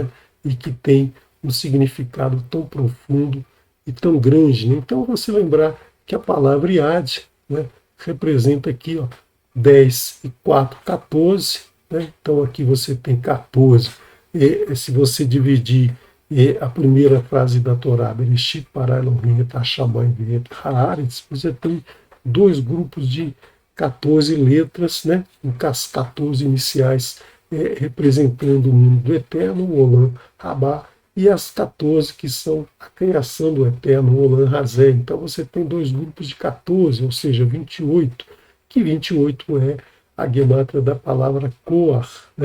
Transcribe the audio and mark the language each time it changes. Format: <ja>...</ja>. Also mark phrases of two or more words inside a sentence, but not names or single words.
<pt>E que tem um significado tão profundo e tão grande. Né? Então, você lembrar que a palavra Iad, né, representa aqui 10 e 4, 14. Né? Então, aqui você tem 14. E, se você dividir a primeira frase da Torá,</pt> <he>בראשית ברא אלוהים את השמים ואת הארץ,</he> <pt>você tem dois grupos de 14 letras, né? As 14 iniciais representando o mundo do Eterno, o</pt> <he>עולם הבא,</he> <pt>e as 14 que são a criação do Eterno, o</pt> <he>עולם הזה.</he> <pt>Então você tem dois grupos de 14, ou seja, 28, que 28 é a gemátria da palavra Koar, né?</pt>